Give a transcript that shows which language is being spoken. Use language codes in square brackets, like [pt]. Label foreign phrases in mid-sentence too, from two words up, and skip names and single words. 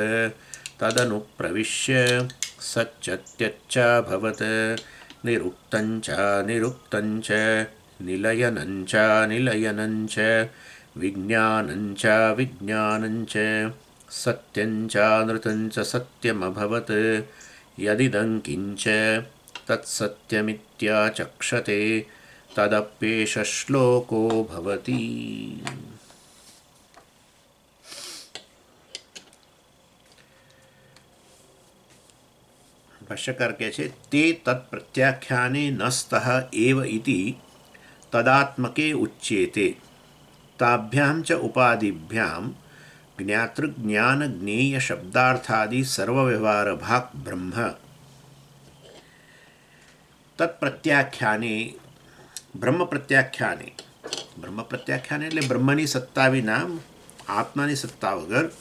[sa] तदनुप्रविश्य सच्चत्यच्चाभवत् निरुक्तञ्च निरुक्तञ्च निलयनञ्च निलयनञ्च विज्ञानञ्च विज्ञानञ्च सत्यञ्चानृतञ्च सत्यमभवत् यदिदं किञ्च तत्सत्यमित्याचक्षते तदप्येष श्लोको भवति। [gu] ભાષ્યકાર કહે છે [sa] તે તત્પ્રત્યાખ્યાને નસ્તઃ એવ ઇતિ તદાત્મકે ઉચ્યેતે તાભ્યાં ચ ઉપાધિભ્યાં જ્ઞાતૃજ્ઞાન જ્ઞેય શબ્દાર્થાદિ સર્વવ્યવહાર ભાગ બ્રહ્મ તત્પ્રત્યાખ્યાને બ્રહ્મ પ્રત્યાખ્યાને [gu] એટલે બ્રહ્મની સત્તા વિના આત્માની સત્તા વગર